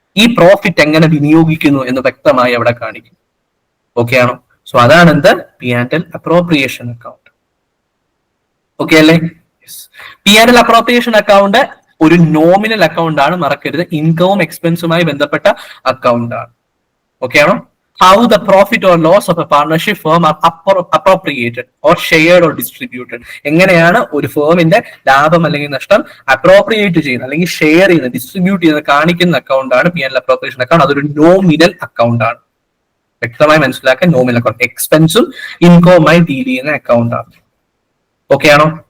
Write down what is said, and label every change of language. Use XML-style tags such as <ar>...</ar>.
<ml>ഈ പ്രോഫിറ്റ് എങ്ങനെ വിനിയോഗിക്കുന്നു എന്ന് വ്യക്തമായി അവിടെ കാണിക്കും. ഓക്കെ ആണോ? സോ അതാണ് എന്ത്? P and L appropriation account. Okay അല്ലേ? P and L appropriation account ഒരു നോമിനൽ അക്കൗണ്ട് ആണ്, മറക്കരുത്. ഇൻകവും എക്സ്പെൻസുമായി ബന്ധപ്പെട്ട അക്കൗണ്ട് ആണ്. ഓക്കെ ആണോ?</ml> <en>How the profit or loss of a partnership firm are appropriated or shared or distributed.</en> <ml>എങ്ങനെയാണ് ഒരു ഫേമിന്റെ ലാഭം അല്ലെങ്കിൽ നഷ്ടം അപ്രോപ്രിയേറ്റ് ചെയ്യുന്നത് അല്ലെങ്കിൽ ഷെയർ ചെയ്യുന്നത്, ഡിസ്ട്രിബ്യൂട്ട് ചെയ്യുന്നത് കാണിക്കുന്ന അക്കൗണ്ട് ആണ് P and L appropriation account. അതൊരു നോമിനൽ അക്കൗണ്ട് ആണ്. വ്യക്തമായി മനസ്സിലാക്കാൻ, നോമിനൽ അക്കൗണ്ട് എക്സ്പെൻസും ഇൻകവുമായി ഡീൽ ചെയ്യുന്ന അക്കൗണ്ട് ആണ്. ഓക്കെ ആണോ?</ml>